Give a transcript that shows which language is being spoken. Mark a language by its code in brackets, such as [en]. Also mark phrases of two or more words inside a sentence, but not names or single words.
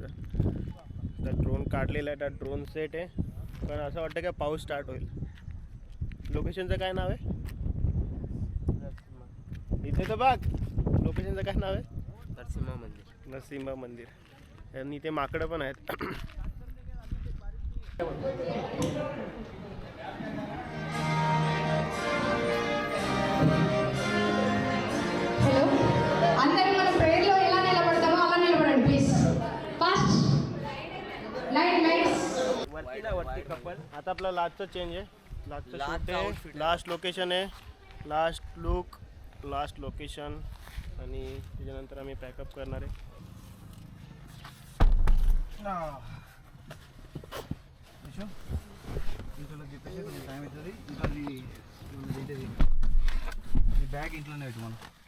[mr] तर ड्रोन काढलेला आहे, तर ड्रोन सेट आहे, पण असं वाटतं का पाऊस स्टार्ट होईल. लोकेशनचं काय नाव आहे इथे तर बघ. लोकेशनचं काय नाव आहे? नरसिंह मंदिर. नरसिंह मंदिर. आणि इथे माकडं पण आहेत. [te] అందరూ మన ప్రేయర్లో ఎలా నిలబడతామో అలా నిలబడండి ప్లీజ్. [en] fast lights. [mr] आता आपला लास्टचं चेंज आहे. लास्टचं शूट आहे, [en] last location [mr] आहे, [en] last look, last location, [mr] आणि त्याच्यानंतर आम्ही पॅकअप करणार आहे. बॅग इंटलं नाही तुम्हाला.